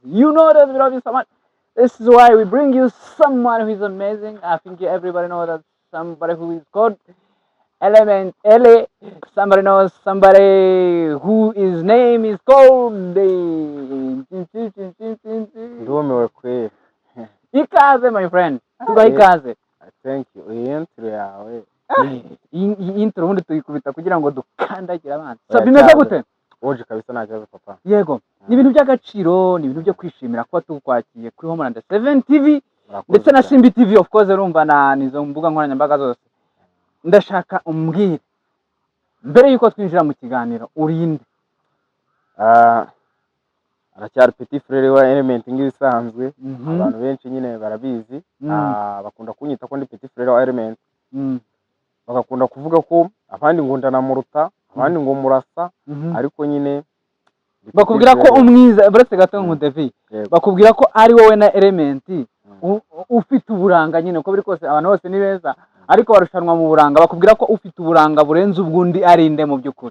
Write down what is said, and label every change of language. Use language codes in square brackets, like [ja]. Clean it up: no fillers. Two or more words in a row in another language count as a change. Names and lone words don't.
[en] You know that we love you so much. This is why we bring you someone who is amazing. I think everybody knows that somebody who is called Element Ele. Somebody knows somebody who his name is called Ikaze, my friend. [rw] Tuga ikaze. [en] Thank you. [rw] Intro yawe. Intro ubundi tuyikubita kugira ngo dukandagire abantu. So bimeze gute? Oje kabisa nta kibazo papa. Yego. Ni ibintu by'agaciro, ni ibintu byo kwishimira kuba tukwakiye kuri Homeland 7 TV ndetse na Simbi TV [en] of course [rw] urumva na nizo mbuga nkoranyambaga zose. Ndashaka umbwire mbere yuko twinjira mu kiganiro urinde. Aracyari [fr] petit frère [rw] wa Element ngibisanzwe abantu benshi nyine barabizi bakunda kunyita ko ndi [fr] petit frère [rw] wa Element bagakunda kuvuga ko abandi ngo ndanamuruta abandi ngo murasa ariko nyine bakubwira ko umwiza buretse gato nk'umudevi bakubwira ko ari wowe na Element ufite uburanga nyine uko biri kose abantu bose ni beza ariko barushanwa mu buranga bakubwira ko ufite uburanga burenze ubwundi arinde mu by'ukuri